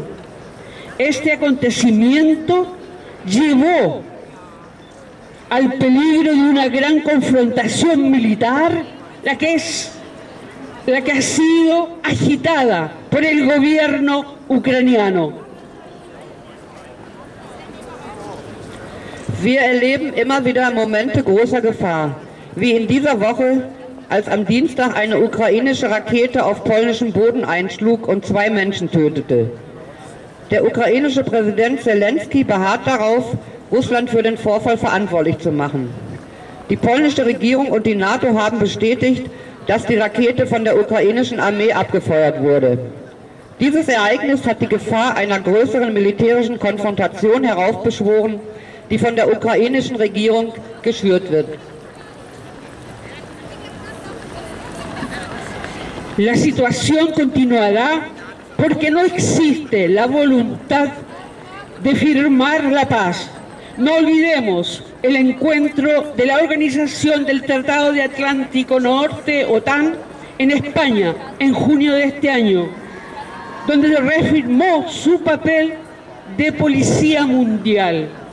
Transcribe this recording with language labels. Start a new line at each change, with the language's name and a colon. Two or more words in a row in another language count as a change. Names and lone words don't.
Spanish: Este acontecimiento llevó al peligro de una gran confrontación militar, la que ha sido agitada por el gobierno ucraniano.
German: Wir erleben immer wieder Momente großer Gefahr, wie in dieser Woche, als am Dienstag eine ukrainische Rakete auf polnischem Boden einschlug und 2 Menschen tötete. Der ukrainische Präsident Zelensky beharrt darauf, Russland für den Vorfall verantwortlich zu machen. Die polnische Regierung und die NATO haben bestätigt, dass die Rakete von der ukrainischen Armee abgefeuert wurde. Dieses Ereignis hat die Gefahr einer größeren militärischen Konfrontation heraufbeschworen, die von der ukrainischen Regierung geschürt wird.
Spanish: La situación continuará porque no existe la voluntad de firmar la paz. No olvidemos el encuentro de la Organización del Tratado de Atlántico Norte, OTAN, en España, en junio de este año, donde reafirmó su papel de policía mundial.